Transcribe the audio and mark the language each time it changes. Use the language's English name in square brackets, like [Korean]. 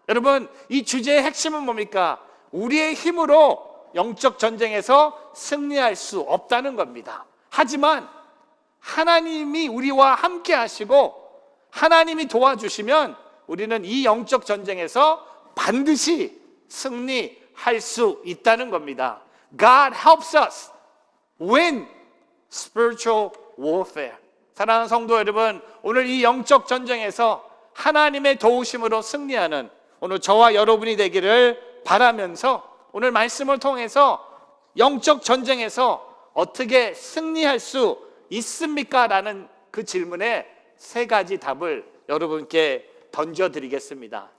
[Korean] 여러분, 이 주제의 핵심은 뭡니까? 우리의 힘으로 영적 전쟁에서 승리할 수 없다는 겁니다. 하지만 하나님이 우리와 함께 하시고 하나님이 도와주시면 우리는 이 영적 전쟁에서 반드시 승리할 수 있다는 겁니다. [English] God helps us win spiritual warfare. [Korean] 사랑하는 성도 여러분, 오늘 이 영적 전쟁에서 하나님의 도우심으로 승리하는 오늘 저와 여러분이 되기를 바라면서 오늘 말씀을 통해서 영적 전쟁에서 어떻게 승리할 수 있습니까? 라는 그 질문에 3가지 답을 여러분께 던져드리겠습니다.